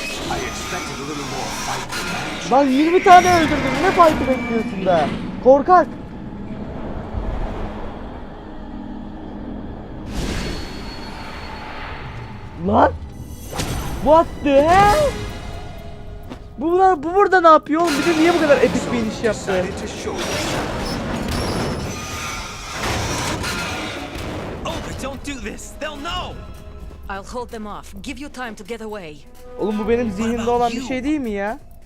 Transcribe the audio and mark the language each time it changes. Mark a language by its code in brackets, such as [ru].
[en] I expected a little more fight than that. [tr] Lan 20 tane öldürdüm. Ne fight'ı bekliyorsun be? Korkak. Lan. [en] What the hell? [tr] Bu burada ne yapıyor oğlum? Bir de niye bu kadar epik bir iniş yaptı? [en] Decided to show yourself. Olga, don't do this. They'll know. I'll hold them off. Give you time to get away. [tr] Oğlum bu benim zihnimde olan bir şey değil mi ya?